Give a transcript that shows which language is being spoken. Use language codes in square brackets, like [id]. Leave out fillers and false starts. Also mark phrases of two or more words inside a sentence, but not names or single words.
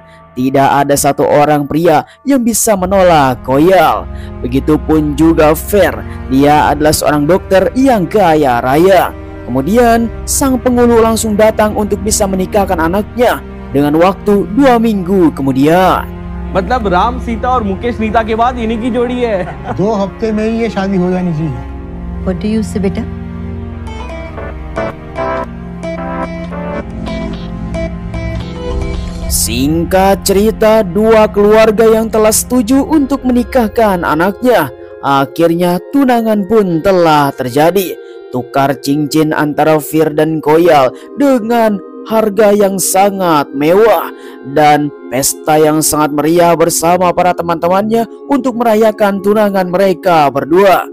[id] Tidak ada satu orang pria yang bisa menolak Koyal. Begitupun juga Fer. Dia adalah seorang dokter yang kaya raya. Kemudian sang penghulu langsung datang untuk bisa menikahkan anaknya dengan waktu 2 minggu kemudian. [hi] मतलब राम सीता और मुकेश नीता के बाद इन्हीं की जोड़ी है। 2 हफ्ते में ही ये शादी हो जानी चाहिए। [en] What do you say, [hi] बेटा? [id] Singkat cerita, dua keluarga yang telah setuju untuk menikahkan anaknya. Akhirnya tunangan pun telah terjadi. Tukar cincin antara Fir dan Koyal dengan harga yang sangat mewah dan pesta yang sangat meriah bersama para teman-temannya untuk merayakan tunangan mereka berdua.